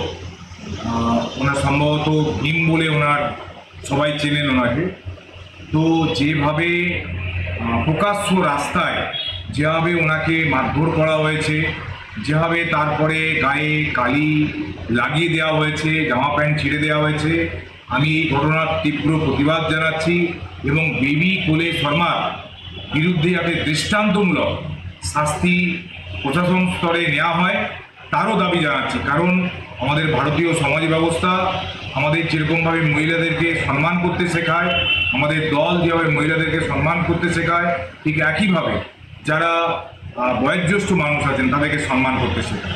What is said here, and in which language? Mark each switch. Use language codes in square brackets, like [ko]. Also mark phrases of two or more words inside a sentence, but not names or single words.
[bn] ওনার সম্ভবত ভীম বোলে ওনার সবাই চেনেন ওনাকে। তো যেভাবে প্রকাশ্য রাস্তায় যেভাবে ওনাকে মারধর করা হয়েছে, যেভাবে তারপরে গায়ে কালি লাগিয়ে देওয়া হয়েছে, জামা প্যান্ট ছিঁড়ে দেওয়া হয়েছে, আমি এই ঘটনার তীব্র প্রতিবাদ জানাচ্ছি এবং বেবি কোলে শর্মার বিরুদ্ধে যাতে দৃষ্টান্তমূলক শাস্তি প্রশাসন স্তরে নেওয়া হয় তারও দাবি জানাচ্ছি। কারণ আমাদের ভারতীয় সমাজ ব্যবস্থা আমাদের যেরকমভাবে মহিলাদেরকে সম্মান করতে শেখায়, আমাদের দল যেভাবে মহিলাদেরকে সম্মান করতে শেখায়, ঠিক একইভাবে যারা বয়োজ্যেষ্ঠ মানুষ আছেন তাদেরকে সম্মান করতে শেখায়।